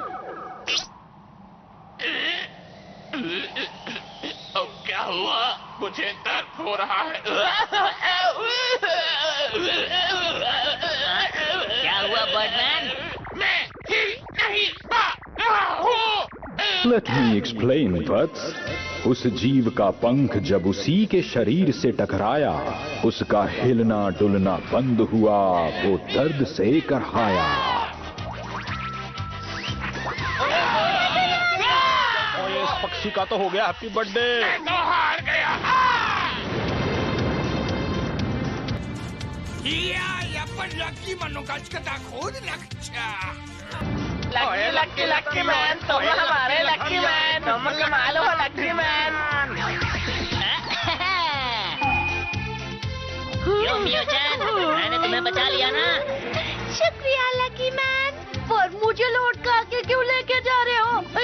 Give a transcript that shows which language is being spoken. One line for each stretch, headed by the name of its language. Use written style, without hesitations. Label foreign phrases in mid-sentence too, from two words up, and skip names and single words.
Hindi: अब क्या हुआ? मुझे दर्द हो रहा है। क्या हुआ बर्डमैन? मैं ही नहीं पा रहा हूँ।
English: Let me explain,
Hindi: वत्स। उस जीव का पंख जब उसी के शरीर से टकराया, उसका हिलना डुलना बंद हुआ, वो दर्द से करहाया। इस पक्षी का तो हो गया
English: happy birthday.
Hindi: मैं तो हार गया।
Japanese: やっぱりラッキーマンの勝ち方こうでなくちゃ。
Hindi: लकी लकी लकी मैन, तुम हमारे लकी मैन, तुम कमाल हो लकी मैन। क्यों मियो-chan, मैंने तुम्हें बचा लिया ना? शुक्रिया लकी मैन। पर मुझे लौटका के क्यों लेके जा रहे हो?